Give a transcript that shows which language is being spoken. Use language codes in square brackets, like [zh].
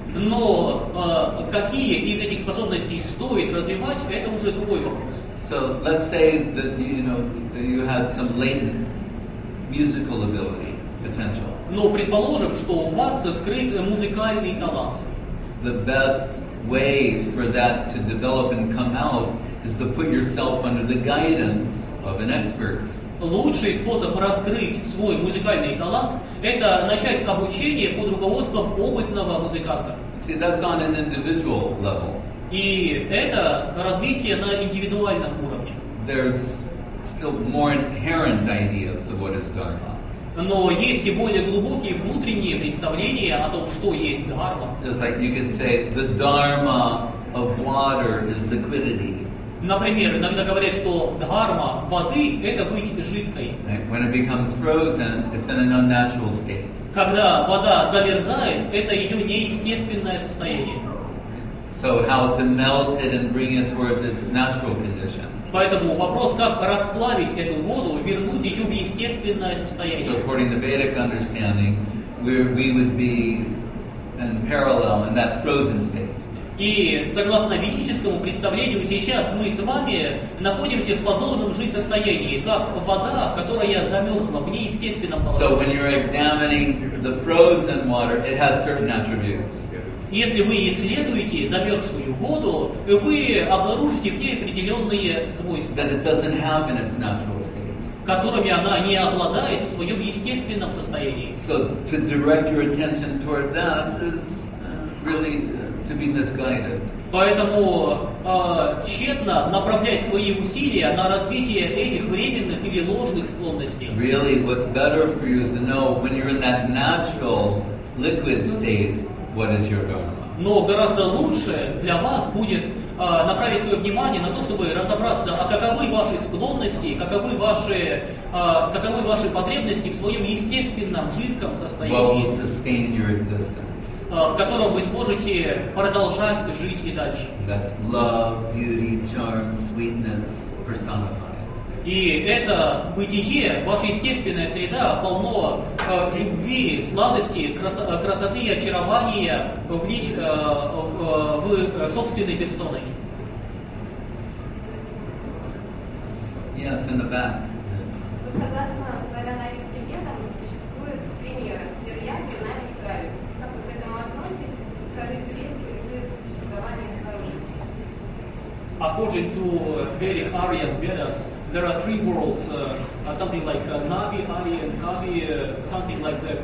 [ru] Но какие из этих способностей стоит развивать, это уже другой вопрос. [en] So let's say that you had some latent musical ability, potential. [ru] Но предположим, что у вас скрыт музыкальный талант. [en] The best way for that to develop and come out is to put yourself under the guidance of an expert. [ru] Лучший способ раскрыть свой музыкальный талант – это начать обучение под руководством опытного музыканта. [en] See, that's on an individual level. [ru] И это развитие на индивидуальном уровне. [en] There's still more inherent ideas of what is dharma. [ru] Но есть и более глубокие внутренние представления о том, что есть дхарма. [en] Just like you could say, the dharma of water is liquidity. [ru] Например, иногда говорят, что дхарма воды – это быть жидкой. [en] When it becomes frozen, it's in an unnatural state. [ru] Когда вода замерзает, это ее неестественное состояние. [en] So how to melt it and bring it towards its natural condition. [ru] Поэтому вопрос, как расплавить эту воду, вернуть ее в естественное состояние. [en] So according to Vedic understanding, we would be in parallel in that frozen state. [ru] И согласно ведическому представлению, сейчас мы с вами находимся в подобном же состоянии, как вода, которая замерзла в неестественном [en] So [ru] положении. [en] when you're examining the frozen water, it has certain attributes. [ru] Если вы исследуете замерзшую воду, вы обнаружите в ней определенные свойства, [en] That it doesn't have in its natural state. [ru] которыми она не обладает в своем естественном состоянии. [en] So to direct your attention toward that is really to be misguided. [ru] Поэтому тщетно направлять свои усилия на развитие этих временных или ложных склонностей. [en] Really, what's better for you is to know when you're in that natural liquid state, what is your dharma. [ru] Но гораздо лучше для вас будет направить свое внимание на то, чтобы разобраться, а каковы ваши склонности, каковы ваши потребности в своем естественном жидком [en] What will [ru] состоянии, [en] sustain your existence. [ru] в котором вы сможете продолжать жить и дальше. [en] That's love, beauty, charm, sweetness personified. [ru] И это бытие, ваша естественная среда, полно любви, сладости, красоты и очарования в собственной персоной. [en] Yes, in the back. [ru] Согласно славяно-арийским ведам, существует примеры сперьяки на Митраре. Как вы к этому относитесь? Скажите, верите ли вы в существование снаружи? [en] According to Vedic Arya Vedas, there are three worlds, something like Navi, Adi, and Kavi, something like that.